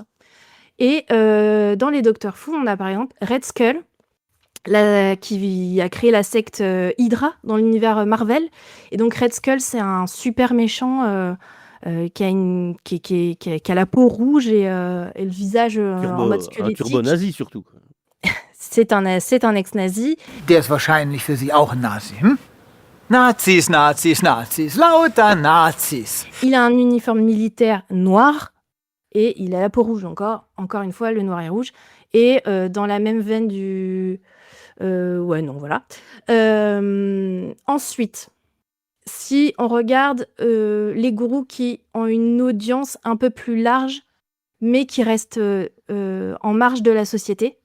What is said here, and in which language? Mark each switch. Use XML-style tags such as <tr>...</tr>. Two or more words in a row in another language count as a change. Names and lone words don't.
<fr>Et dans les Docteurs Fous, on a par exemple Red Skull, qui a créé la secte Hydra dans l'univers Marvel. Et donc Red Skull, c'est un super méchant qui a la peau rouge et le visage en mode Un squelettique. turbo nazi surtout. C'est un ex-nazi.</fr> <de>Der ist wahrscheinlich für Sie auch ein Nazi, hm? Nazis, Nazis, Nazis, lauter Nazis.</de> <fr>Il a un uniforme militaire noir et il a la peau rouge encore une fois, le noir et rouge. Et dans la même veine Ouais, non, voilà. Ensuite, si on regarde les gourous qui ont une audience un peu plus large, mais qui restent en marge de la société.</fr>